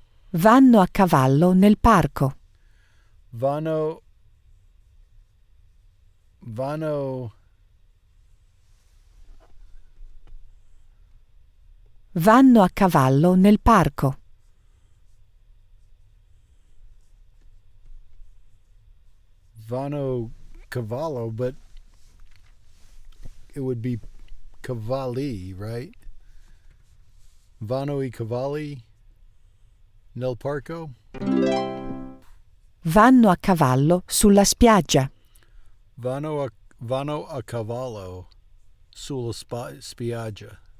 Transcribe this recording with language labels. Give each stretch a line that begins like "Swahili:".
Italian: Vanno a cavallo nel parco. Vanno Vanno a cavallo nel parco. Vanno cavallo,
English: but it would be cavalli, right?
Italian: Vanno I cavalli nel parco? Vanno a cavallo sulla spiaggia. Vanno a cavallo sulla spiaggia.